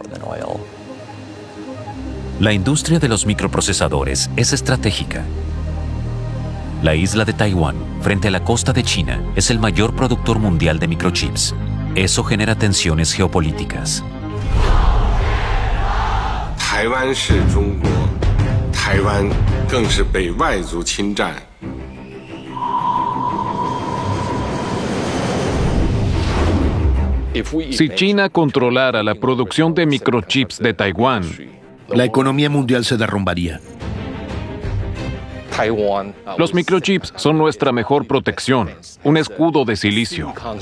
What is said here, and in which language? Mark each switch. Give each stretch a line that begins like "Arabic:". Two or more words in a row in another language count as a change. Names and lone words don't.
Spanish: La industria de los microprocesadores es estratégica. La isla de Taiwán, frente a la costa de China, es el mayor productor mundial de microchips. Eso genera tensiones geopolíticas. Taiwán es China.
Chinese: Taiwán 更是被外族侵占。
Spanish: Si China controlara la producción de microchips de Taiwán, la economía mundial se derrumbaría. Los microchips son nuestra mejor protección, un escudo de silicio.